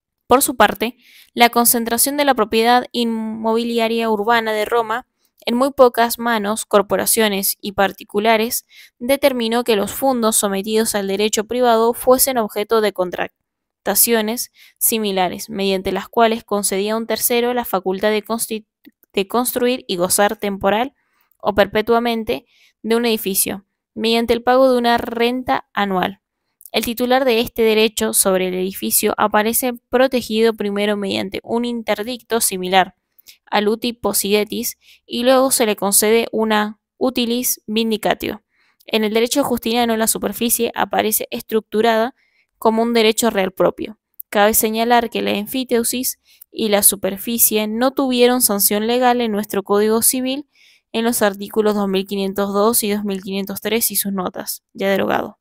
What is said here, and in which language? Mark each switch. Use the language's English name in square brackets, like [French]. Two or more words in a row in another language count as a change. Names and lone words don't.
[Spanish] Por su parte, la concentración de la propiedad inmobiliaria urbana de Roma en muy pocas manos, corporaciones y particulares, determinó que los fondos sometidos al derecho privado fuesen objeto de contrataciones similares, mediante las cuales concedía a un tercero la facultad de construir y gozar temporal o perpetuamente de un edificio, mediante el pago de una renta anual. El titular de este derecho sobre el edificio aparece protegido primero mediante un interdicto similar al [Latin] uti possidetis [Spanish] y luego se le concede una [Latin] utilis vindicatio. [Spanish] En el derecho justiniano la superficie aparece estructurada como un derecho real propio. Cabe señalar que la enfiteusis y la superficie no tuvieron sanción legal en nuestro Código Civil en los artículos 2502 y 2503 y sus notas, ya derogado.